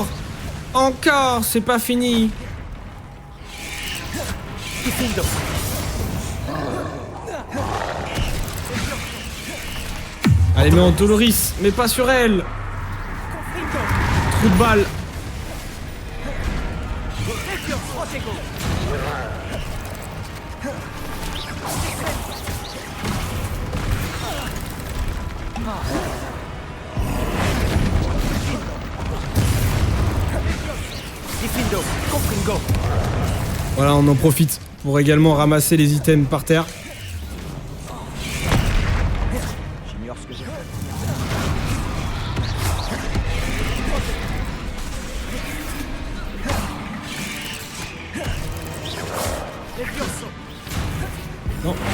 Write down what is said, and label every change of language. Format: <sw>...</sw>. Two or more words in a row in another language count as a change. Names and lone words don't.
<fr>Encore, c'est pas fini. Diffindo. Allez, mets en Doloris, mais pas sur elle. Confringo. Trou de balle. Protego. Diffindo. Confringo. Voilà, on en profite pour également ramasser les items par terre. J'ignore ce que j'ai fait. Non.</fr>